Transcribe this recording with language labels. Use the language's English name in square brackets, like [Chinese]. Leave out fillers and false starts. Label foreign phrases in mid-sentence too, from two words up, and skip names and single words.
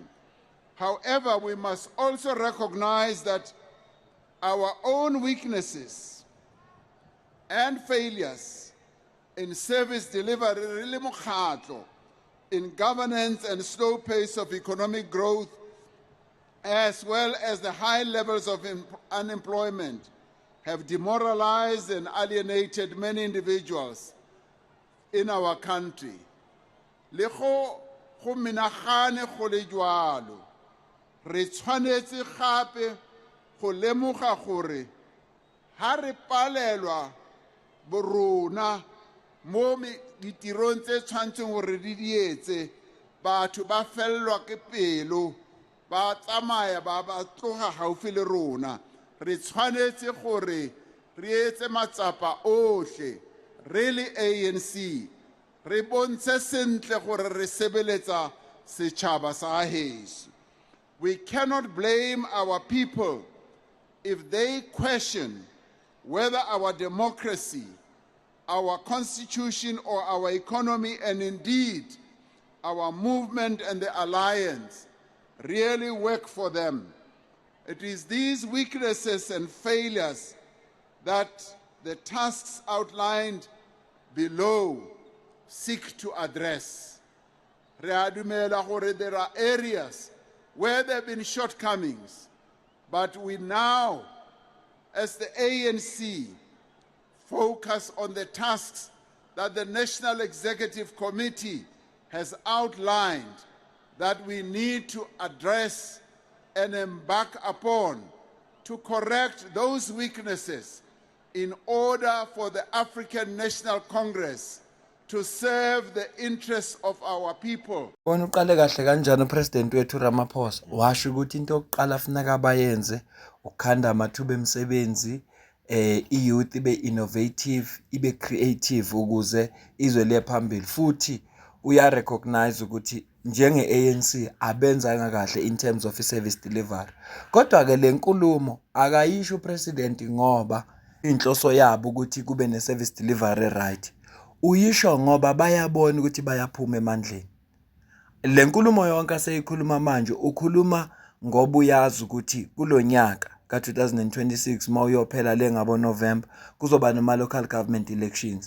[English] However, we must also recognize that our own weaknesses and failures in service delivery, in governance and slow pace of economic growth, as well as the high levels of unemployment, have demoralized and alienated many individuals in our country. [Tswana] Le go menagane go le jwalo, re tshwanetse gape go lemoga gore ha re palelwa borona mo ditirong tse tshwantseng gore di dietse, batho ba fellwa ke pelo, ba tsamaya ba tloga gaufi le rona. Re tshwanetse gore re etse matsapa ohle, really ANC, re bontshe sentle gore re sebeletsa setšhaba sa heso. [English] We cannot blame our people if they question whether our democracy, our constitution, or our economy, and indeed our movement and the alliance really work for them. It is these weaknesses and failures that the tasks outlined below seek to address. [Tswana] Re a dumela gore [English] there are areas where there have been shortcomings, but we now, as the ANC, focus on the tasks that the National Executive Committee has outlined that we need to address and embark upon to correct those weaknesses in order for the African National Congress to serve the interests of our people. [Zulu] Bona uqale kahle kanjani uPresident wethu Ramaphosa? Washo ukuthi into yokuqala funeka abayenze ukukhanda amathuba emisebenzi, i-youth ibe innovative, ibe creative ukuze izwe liye phambili. Futhi uya recognize ukuthi njenge-ANC abenzanga kahle [English] in terms of service delivery. [Zulu] Kodwa ke le nkulumo akayisho uPresident ngoba inhloso yabo ukuthi kube ne- [English] service delivery right. [Zulu] Uyisho ngoba bayabona ukuthi bayaphuma emandleni. Le nkulumo yonke aseyikhuluma manje ukhuluma ngoba uyazi ukuthi kulonyaka ka-2026 mawuyophela le ngabo November kuzoba noma- [English] local government elections.